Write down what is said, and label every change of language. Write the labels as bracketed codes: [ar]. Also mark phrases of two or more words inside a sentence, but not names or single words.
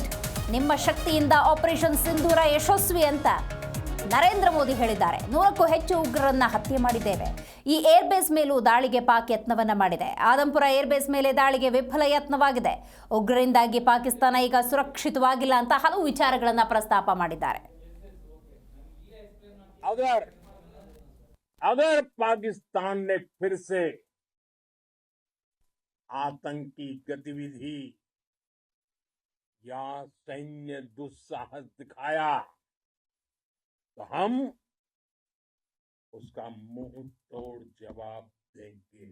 [kn] ನಿಮ್ಮ ಶಕ್ತಿಯಿಂದ ಆಪರೇಷನ್ ಸಿಂಧೂರ ಯಶಸ್ವಿ ಅಂತ ನರೇಂದ್ರ ಮೋದಿ ಹೇಳಿದ್ದಾರೆ. 100ಕ್ಕೂ ಹೆಚ್ಚು ಉಗ್ರರನ್ನ ಹತ್ಯೆ ಮಾಡಿದ್ದೇವೆ. ಈ ಏರ್ಬೇಸ್ ಮೇಲೂ ದಾಳಿಗೆ ಪಾಕ್ ಯತ್ನವನ್ನ ಮಾಡಿದೆ. ಆದಂಪುರ ಏರ್ಬೇಸ್ ಮೇಲೆ ದಾಳಿಗೆ ವಿಫಲ ಯತ್ನವಾಗಿದೆ. ಉಗ್ರರಿಂದಾಗಿ ಪಾಕಿಸ್ತಾನ ಈಗ ಸುರಕ್ಷಿತವಾಗಿಲ್ಲ ಅಂತ ಹಲವು ವಿಚಾರಗಳನ್ನ ಪ್ರಸ್ತಾಪ ಮಾಡಿದ್ದಾರೆ. [hi] अगर पाकिस्तान ने फिर से आतंकी गतिविधि या सैन्य दुस्साहस दिखाया तो हम उसका मुंह तोड़ जवाब देंगे.